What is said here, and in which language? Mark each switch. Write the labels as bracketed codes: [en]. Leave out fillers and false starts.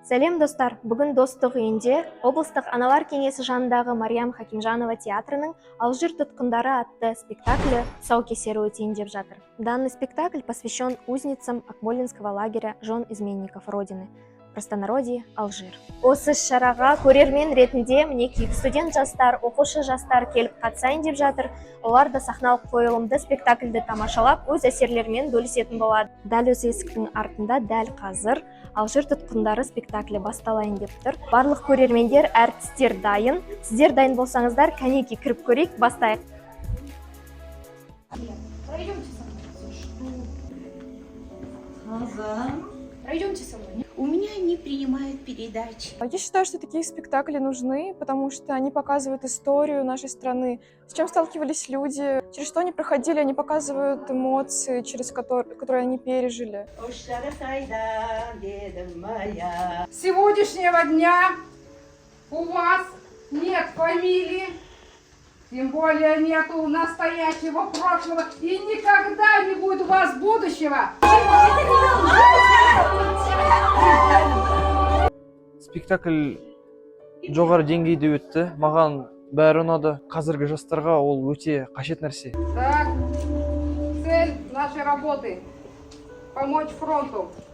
[kk] Сәлем достар, бүгін Достық үйінде облыстық аналар кеңесі жанындағы Мариям Хакимжанова театрының «Алжир тұтқындары» атты спектаклі тұсаукесері өтейін деп жатыр. [ru] Данный спектакль посвящен узницам Акмолинского лагеря жен изменников Родины, в простонародье Алжир. [kk] Осы шараға көрермен ретінде мінекей студент жастар, оқушы жастар келіп қатысайын деп жатыр. Олар да сахналық қойылымды спектакльді тамашалап, өз әсерлерімен бөлісетін болады. Дәл осы есіктің артында дәл қазір «Алжир тұтқындары» спектаклі басталайын деп тұр. Барлық көрермендер, әртістер дайын. Сіздер дайын болсаңыздар, кәнеки кіріп көрейік, бастайық. [ru] Пройдемте со мной. У меня не принимают передачи. Я считаю, что такие спектакли нужны, потому что они показывают историю нашей страны, с чем сталкивались люди, через что они проходили, они показывают эмоции, которые они пережили. С сегодняшнего дня у вас нет фамилии, тем более нету настоящего прошлого, и никогда не будет у вас будущего. [kk] Спектакль жоғары деңгейде өтті. Маған бәрі ұнады. Қазіргі жастарға ол өте қажет нәрсе. [ru] Так, цель нашей работы – помочь фронту.